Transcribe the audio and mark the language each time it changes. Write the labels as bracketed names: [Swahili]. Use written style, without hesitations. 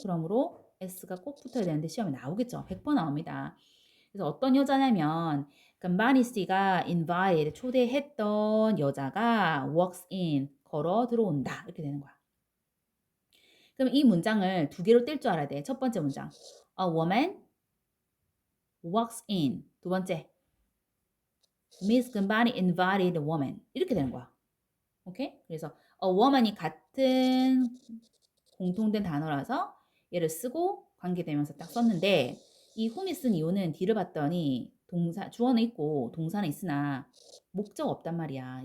[Korean] 그러므로 s가 꼭 붙어야 되는데 시험에 나오겠죠. 100번 나옵니다. 그래서 어떤 여자냐면 마니 씨가 invited 초대했던 여자가 [English] walks in [Korean] 걸어 들어온다 이렇게 되는 거야. 그럼 이 문장을 두 개로 뗄 줄 알아야 돼. 첫 번째 문장 [English] a woman walks in. [Korean] 두 번째 Miss 금반이 [English] invited a woman [Korean] 이렇게 되는 거야. 오케이? 그래서 a woman이 같은 공통된 단어라서 얘를 쓰고 관계대명사 딱 썼는데 이 whom이 쓴 이유는 뒤를 봤더니 동사 주어는 있고 동사는 있으나 목적 없단 말이야.